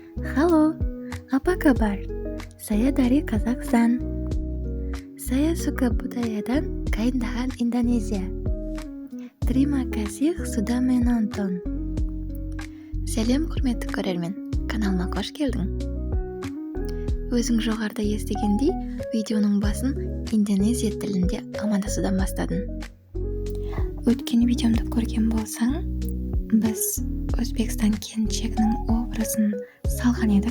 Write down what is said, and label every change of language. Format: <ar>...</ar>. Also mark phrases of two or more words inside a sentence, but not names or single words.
<id>Halo, apa kabar? Saya dari Kazakhstan. Saya suka budaya dan keindahan Indonesia. Terima kasih sudah menonton.</id> <kk>Сәлем, құрметті көрермен. Каналыма қош келдің. Өзің жоғарыда естігендей, видеоның басын Индонезия тілінде амандасудан бастадым. Өткен видеомды көрген болсаң, біз Өзбекстан келіншегінің образын салған едік.</kk>